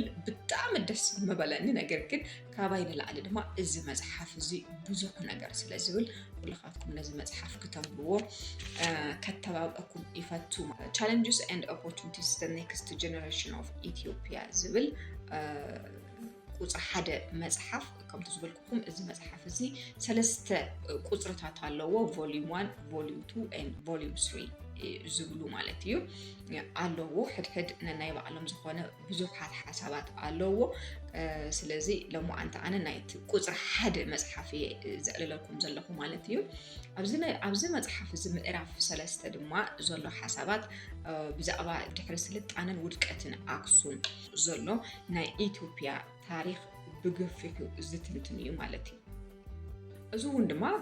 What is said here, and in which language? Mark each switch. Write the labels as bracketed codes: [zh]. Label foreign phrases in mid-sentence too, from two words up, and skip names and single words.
[ti] ብጣዕሚ ደስ መበለኒ ነገር ግን ካባይ ንላዕሊ ድማ እዚ መፅሓፍ እዚ ብዙሕ ነገር ስለ ዝብል ኩልኻትኩም ነዚ መፅሓፍ ክተንብብዎ ከተባብአኩም ይፈቱ Challenges and Opportunities the Next Generation of Ethiopia ዝብል ቁፅሪ ሓደ መፅሓፍ ከምቲ ዝበልኩኩም እዚ መፅሓፍ እዚ 3 ቁፅርታት ኣለዎ [en] volume 1 volume 2 and volume 3 [ti] ዝብሉ ማለት እዩ ኣለዎ ሕድሕድ ናይ ባዕሎም ዝኾነ ብዙሓት ሓሳባት ኣለዎ ስለዚ ለሞዓንቲ ኣነ ናይቲ ቁፅሪ ሓደ መፅሓፍ ዘዕልለኩም ዘለኹ ማለት እዩ ኣብዚ መፅሓፍ እዚ ምዕራፍ 3 ድማ ዘሎ ሓሳባት ብዛዕባ ድሕሪ ስልጣነን ውድቀትን ኣክሱም ዘሎ ናይ ኢትዮጵያ ታሪክ ብገፊሑ ዝትንትን እዩ ማለት እዩ እዚ እውን ድማ